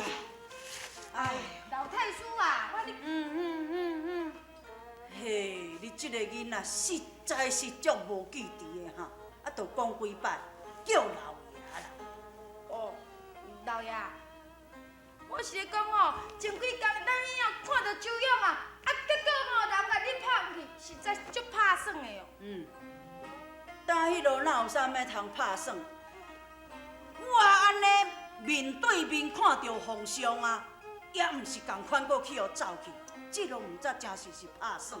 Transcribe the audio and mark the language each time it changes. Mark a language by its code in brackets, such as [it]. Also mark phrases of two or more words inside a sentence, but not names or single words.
[nan] 哎，老太叔啊，嘿，你这个囡仔实在是足无记伫的哈，啊，都讲几摆叫老爷啦。哦，老爷，我是咧讲哦，前几工咱遐看到周勇啊，结果吼人甲你拍去，实在是足拍算的哦。但迄落哪有啥物通拍算？我安尼面对面看到皇上啊，也毋是共款过去互走去，这拢毋知真是拍算。